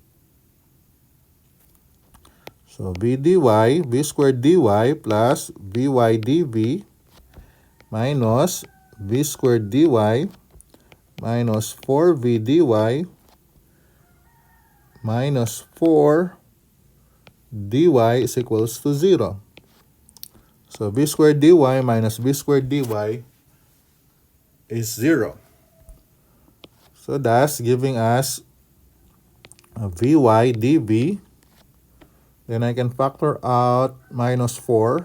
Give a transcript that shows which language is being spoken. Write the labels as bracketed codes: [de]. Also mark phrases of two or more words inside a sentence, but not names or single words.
[en] So v dy, v squared dy plus vy dv minus v squared dy minus 4v dy minus 4 dy is equals to 0. So v squared dy minus v squared dy is 0. So that's giving us a vy dv. Then I can factor out minus 4.